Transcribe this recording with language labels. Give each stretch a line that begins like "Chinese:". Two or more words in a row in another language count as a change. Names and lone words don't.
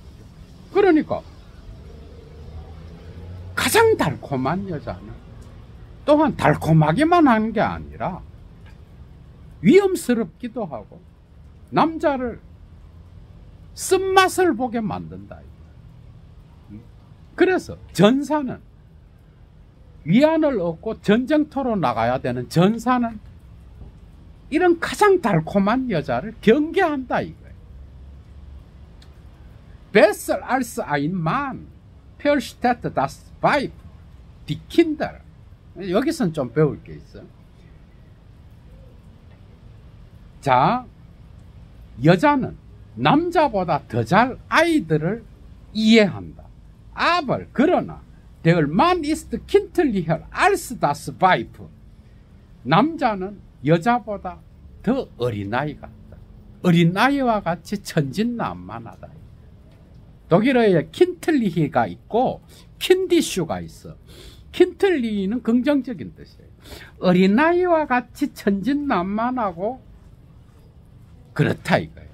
Korean: 그러니까 가장 달콤한 여자는 또한 달콤하기만 하는 게 아니라 위험스럽기도 하고 남자를 쓴맛을 보게 만든다. 그래서 전사는 위안을 얻고 전쟁터로 나가야 되는 전사는 이런 가장 달콤한 여자를 경계한다 이거예요.
German: Besser als ein Mann versteht das Weib, die Kinder.
Korean: 여기서는 좀 배울 게 있어. 자, 여자는 남자보다 더 잘 아이들을 이해한다.
German: Aber 그러나 der Mann ist kindlicher als das Weib.
Korean: 남자는 여자보다 더 어린아이 같다. 어린아이와 같이 천진난만하다. 독일어에 킨틀리히가 있고 킨디슈가 있어. 킨틀리히는 긍정적인 뜻이에요. 어린아이와 같이 천진난만하고 그렇다 이거야.